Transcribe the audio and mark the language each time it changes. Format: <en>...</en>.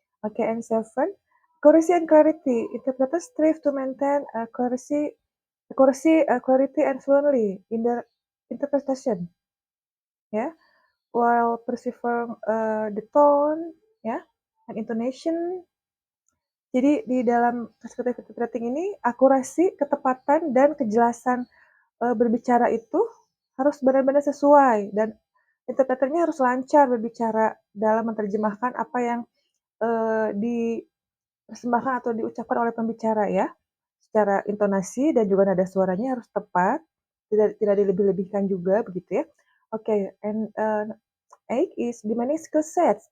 <en>Oke, and seven, accuracy and clarity. Interpreters strive to maintain, clarity and fluently in their interpretation ya, while preserving, the tone ya, and intonation.</en> <id>Jadi di dalam prescriptive writing ini akurasi, ketepatan, dan kejelasan, berbicara itu harus benar-benar sesuai dan interpreternya harus lancar berbicara dalam menerjemahkan apa yang, dipersembahkan atau diucapkan oleh pembicara ya. Secara intonasi dan juga nada suaranya harus tepat, tidak dilebih-lebihkan juga begitu ya.</id> <en>Oke, and, 8 is demanding skill sets.</en>